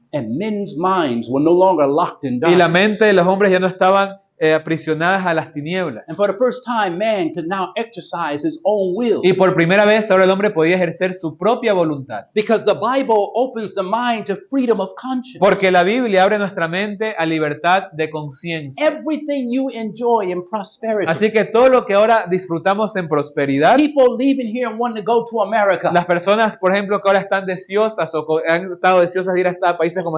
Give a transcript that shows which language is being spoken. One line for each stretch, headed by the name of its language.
English: and men's minds were no longer locked in
Spanish: y la
English: darkness.
Spanish: mente de los hombres ya no estaban aprisionadas a las tinieblas.
English: And for the first time, man could now exercise his own will.
Spanish: Y por primera vez ahora el hombre podía ejercer su propia voluntad.
English: Because the Bible opens the mind to freedom of conscience.
Spanish: Porque la Biblia abre nuestra mente a libertad de conciencia.
English: Everything you enjoy in prosperity.
Spanish: Así que todo lo que ahora disfrutamos en prosperidad,
English: People leaving here and wanting to go to America
Spanish: las personas, por ejemplo, que ahora están deseosas o han estado deseosas de ir a países como